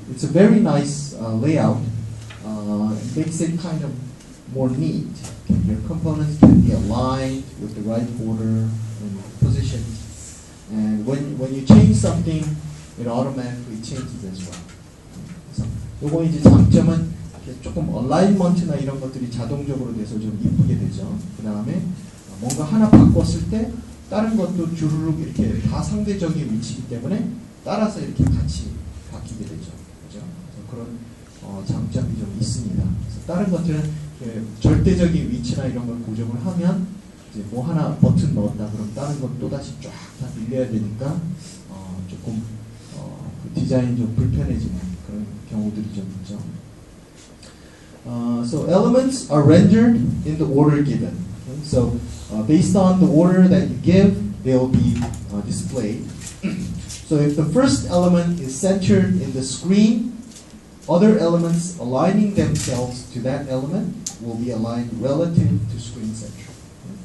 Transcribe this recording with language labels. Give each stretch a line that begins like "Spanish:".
English: It's a very nice layout. It makes it kind of more neat. Okay? Your components can be aligned with the right border and positions. And when you change something, it automatically changes as well.
Korean: 그래서 요거 이제 장점은 조금 얼라인먼트나 이런 것들이 자동적으로 돼서 좀 이쁘게 되죠. 그 다음에 뭔가 하나 바꿨을 때 다른 것도 주르륵 이렇게 다 상대적인 위치이기 때문에 따라서 이렇게 같이 바뀌게 되죠. 그죠? 그래서 그런 장점이 좀 있습니다. 그래서 다른 것들은 절대적인 위치나 이런 걸 고정을 하면 이제 뭐 하나 버튼 넣었다 그럼 다른 건 또 다시 쫙 다 밀려야 되니까 조금 그 디자인이 좀 불편해지는 그런 경우들이 좀 있죠.
English: So elements are rendered in the order given. Okay? So based on the order that you give, they will be displayed. So if the first element is centered in the screen, other elements aligning themselves to that element will be aligned relative to screen center. Okay?